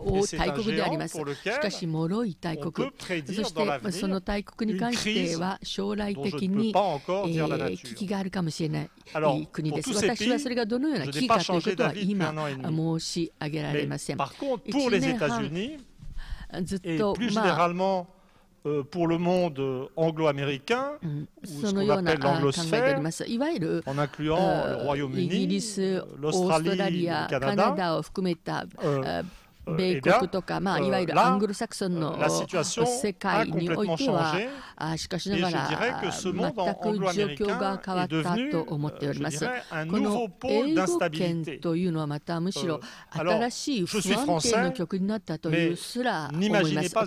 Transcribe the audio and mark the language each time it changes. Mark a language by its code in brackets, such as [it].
[ja] 大国であります。しかし脆い大国、そしてその大国に関しては将来的に、危機があるかもしれない国です。私はそれがどのような危機かということは今申し上げられません。 1年半ずっと [fr] plus généralement pour le monde anglo-américain, ou ce qu'on appelle l'anglosphère, en incluant le Royaume-Uni, l'Australie, le Canada, [ja] 米国とか、いわゆるアングロサクソンの世界においては、しかしながら全く状況が変わったと思っております。この英語圏というのはまたむしろ新しい不安定の局になったというすら思います。